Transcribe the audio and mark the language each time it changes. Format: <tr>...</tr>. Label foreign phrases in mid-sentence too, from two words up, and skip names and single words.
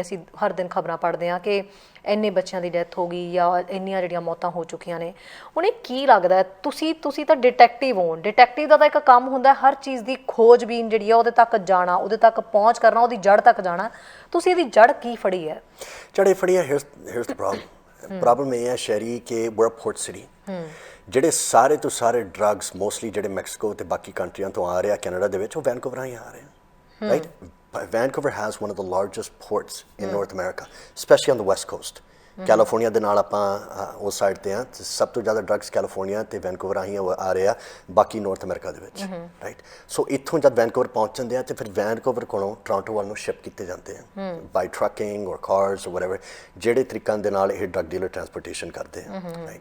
<pa>ਅਸੀਂ ਹਰ ਦਿਨ ਖਬਰਾਂ ਪੜ੍ਹਦੇ ਹਾਂ ਕਿ ਇੰਨੇ ਬੱਚਿਆਂ ਦੀ ਡੈਥ ਹੋ ਗਈ ਜਾਂ ਇੰਨੀਆਂ ਜਿਹੜੀਆਂ ਮੌਤਾਂ ਹੋ ਚੁੱਕੀਆਂ ਨੇ। ਹੁਣ ਇਹ ਕੀ ਲੱਗਦਾ, ਤੁਸੀਂ ਤਾਂ ਡਿਟੈਕਟਿਵ ਹੋ, ਡਿਟੈਕਟਿਵ ਦਾ ਤਾਂ ਇੱਕ ਕੰਮ ਹੁੰਦਾ ਹਰ ਚੀਜ਼ ਦੀ ਖੋਜਬੀਨ ਜਿਹੜੀ ਆ ਉਹਦੇ ਤੱਕ ਜਾਣਾ, ਉਹਦੇ ਤੱਕ ਪਹੁੰਚ ਕਰਨਾ, ਉਹਦੀ ਜੜ ਤੱਕ ਜਾਣਾ। ਤੁਸੀਂ ਇਹਦੀ ਜੜ ਕੀ ਫੜੀ ਹੈ? ਜੜੇ ਫੜੀ ਹੈ,</pa> <en>here's the problem</en> <pa>ਇਹ ਹੈ ਸ਼ਹਿਰੀ ਕਿ</pa> <en>we're a port city।</en> <pa>ਜਿਹੜੇ ਸਾਰੇ ਤੋਂ ਸਾਰੇ ਡਰੱਗਸ ਮੋਸਟਲੀ ਜਿਹੜੇ ਮੈਕਸੀਕੋ ਤੇ ਬਾਕੀ ਕੰਟਰੀਆਂ ਤੋਂ ਆ ਰਹੇ ਆ ਕੈਨੇਡਾ ਦੇ ਵਿੱਚ, ਉਹ ਵੈਨਕੂਵਰ ਹੀ ਆ ਰਹੇ ਆ, ਰਾਈਟ?</pa> <en>Vancouver has one of the largest ports in North America, especially on the west coast,</en> <pa>ਕੈਲੀਫੋਰਨੀਆ ਦੇ ਨਾਲ ਆਪਾਂ ਉਸ ਸਾਈਡ ਤੇ ਆ, ਸਭ ਤੋਂ ਜ਼ਿਆਦਾ ਡਰੱਗਸ ਕੈਲੀਫੋਰਨੀਆ ਤੇ ਵੈਨਕੂਵਰ ਰਾਹੀਂ ਆ ਰਹੇ ਆ, ਬਾਕੀ ਨਾਰਥ ਅਮਰੀਕਾ ਦੇ ਵਿੱਚ, ਰਾਈਟ। ਸੋ ਇੱਥੋਂ ਜਦ ਵੈਨਕੂਵਰ ਪਹੁੰਚ ਜਾਂਦੇ ਆ ਤੇ ਫਿਰ ਵੈਨਕੂਵਰ ਕੋਲੋਂ ਟੋਰਾਂਟੋ ਵੱਲ ਨੂੰ ਸ਼ਿਪ ਕੀਤੇ ਜਾਂਦੇ ਆ</pa> <en>by trucking or cars or whatever,</en> <pa>ਜਿਹੜੇ ਤਰੀਕਾਂ ਦੇ ਨਾਲ ਇਹ</pa> <en>drug dealer transportation</en> <pa>ਕਰਦੇ ਆ, ਰਾਈਟ।</pa>